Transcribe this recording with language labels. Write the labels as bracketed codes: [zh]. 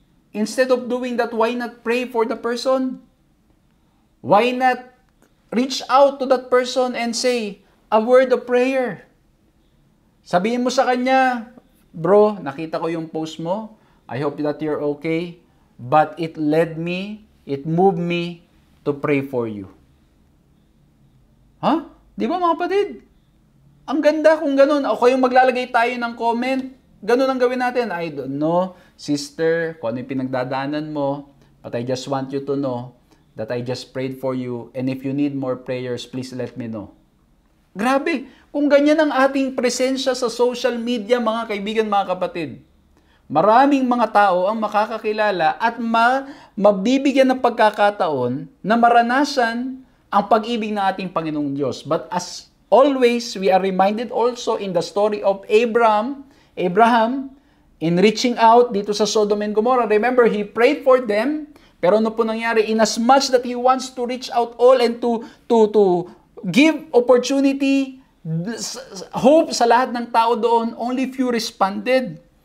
[en] Instead of doing that, why not pray for the person? Why not reach out to that person and say a word of prayer? [tl] Sabihin mo sa kanya, bro, nakita ko yung post mo. [en] I hope that you're okay. But it moved me to pray for you. [tl] Ha? Di ba mga kapatid? Ang ganda kung ganun. O kayong maglalagay tayo ng comment, ganun ang gawin natin. [en] I don't know, sister, [tl] kung ano yung pinagdadaanan mo, [en] but I just want you to know that I just prayed for you, and if you need more prayers, please let me know. [tl] Grabe! Kung ganyan ang ating presensya sa social media, mga kaibigan, mga kapatid, maraming mga tao ang makakakilala at mabibigyan ng pagkakataon na maranasan ang pag-ibig ng ating Panginoong Diyos. [en] But as always, we are reminded also in the story of Abraham, in reaching out [tl] dito sa [en] Sodom and Gomorrah. Remember, he prayed for them, [tl] pero ano po nangyari? [en] In as much that he wants to reach out all and to give opportunity, hope [tl] sa lahat ng tao doon, [en] only few responded.